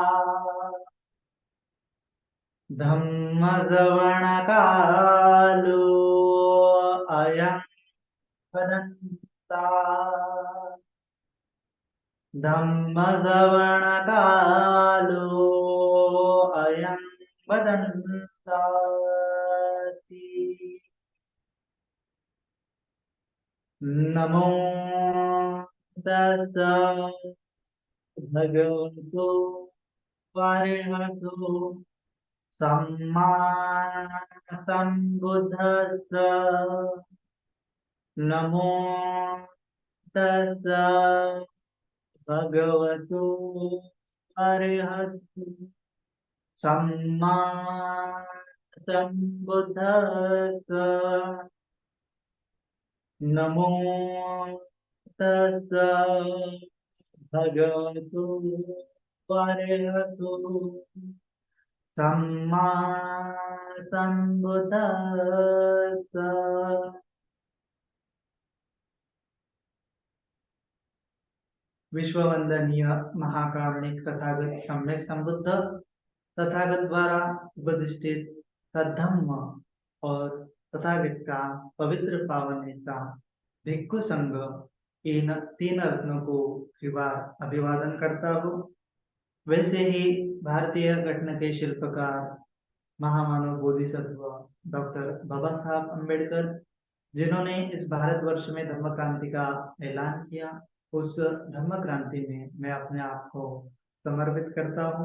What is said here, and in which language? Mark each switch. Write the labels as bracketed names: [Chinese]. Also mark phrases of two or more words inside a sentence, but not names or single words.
[Pali] धम्मश्रवणकालो अयं वदन्ता धम्मश्रवणकालो अयं वदन्ताति। नमो तस्स भगवतो वरेण्यो सम्मा सम्बुद्धस्स। नमो तस्स भगवतो अरहतो सम्मा सम्बुद्धस्स। नमो तस्स भगवतो अरहतो सम्मा सम्बुद्धस्स। [Hindi] विश्ववंदनीय महाकारुणिक तथागत सम्यक संबुद्ध तथागत द्वारा उपदिष्टित सद्धम्म और तथागत का पवित्र पावन हिस्सा भिक्खु संघ इन तीन रत्नों को अभिवादन करता हूँ। वैसे ही भारतीय घटना के शिल्पकार महामानव बोधिसत्व डॉक्टर बाबा साहब अम्बेडकर, जिन्होंने इस भारतवर्ष में धम्म क्रांति का ऐलान किया, उस धम्म क्रांति में मैं अपने आप को समर्पित करता हूँ।